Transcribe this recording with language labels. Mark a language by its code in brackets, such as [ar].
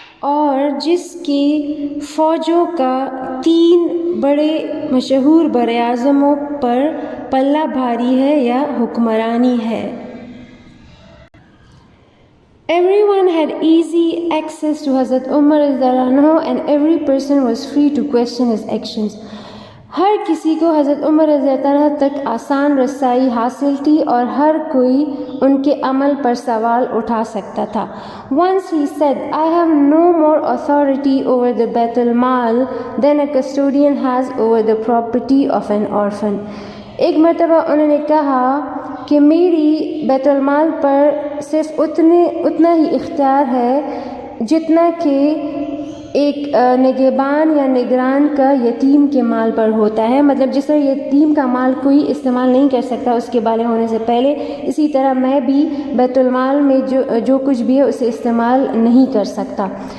[ur] اور جس کی فوجوں کا 3 بڑے مشہور براعظموں پر پلہ بھاری ہے یا حکمرانی ہے. [en] Everyone had easy access to Hazrat Umar and every person was free to question his actions. [ur] ہر کسی کو حضرت عمر رضی اللہ عنہ تک آسان رسائی حاصل تھی اور ہر کوئی ان کے عمل پر سوال اٹھا سکتا تھا. [en] Once he said, I have no more authority over the Bayt al-Mal than a custodian has over the property of an orphan. [ur] ایک مرتبہ انہوں نے کہا کہ میری بیت المال پر صرف اتنا ہی اختیار ہے جتنا کہ ایک نگہبان یا نگران کا یتیم کے مال پر ہوتا ہے. مطلب جس طرح یتیم کا مال کوئی استعمال نہیں کر سکتا اس کے بالغ ہونے سے پہلے، اسی طرح میں بھی بیت المال میں جو کچھ بھی ہے اسے استعمال نہیں کر سکتا.